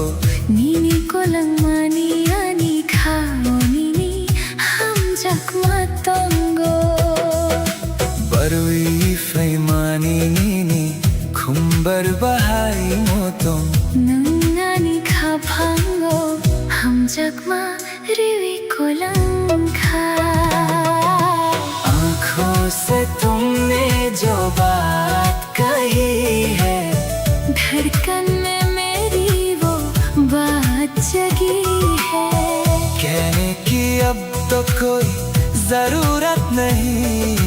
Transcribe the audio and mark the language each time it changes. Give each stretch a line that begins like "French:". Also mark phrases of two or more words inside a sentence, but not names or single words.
Kok Borok: Nini kolang mani ani khao nini hamjak matongo barwi faymani nini khumbar bahai motom nangani khapango hamjak ma riwi kolang kha
Hindi: आँखों से तुमने जो बात कही है धड़कन में मेरी वो बात जगी है कहने की अब तो कोई जरूरत नहीं